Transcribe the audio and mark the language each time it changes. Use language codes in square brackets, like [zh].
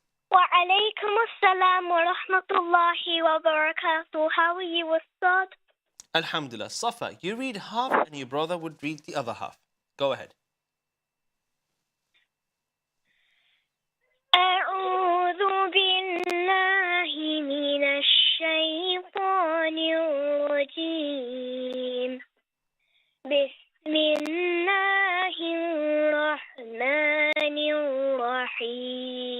[ar] وعليكم السلام ورحمة الله وبركاته. [en] How are you, Ustad? [ar] Alhamdulillah. [en] Safa, you read half and your brother would read the other half. Go ahead. [ar] أعوذ بالله من الشيطان الرجيم. بسم الله الرحمن الرحيم.